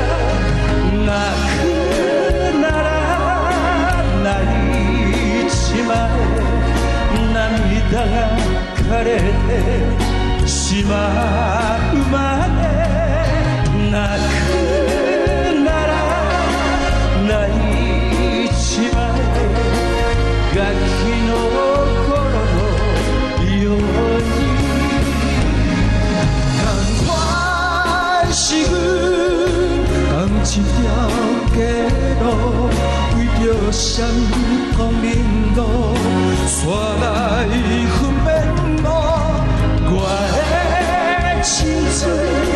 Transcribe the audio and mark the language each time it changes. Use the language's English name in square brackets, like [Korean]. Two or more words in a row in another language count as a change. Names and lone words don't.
[Japanese] 泣くなら泣いちまえ、涙が枯れてしまうまで。泣くなら泣いちまえ、ガキの [Min Nan Chinese] 是阮同一条街路，为着闪光明路，煞来分辨我的青春。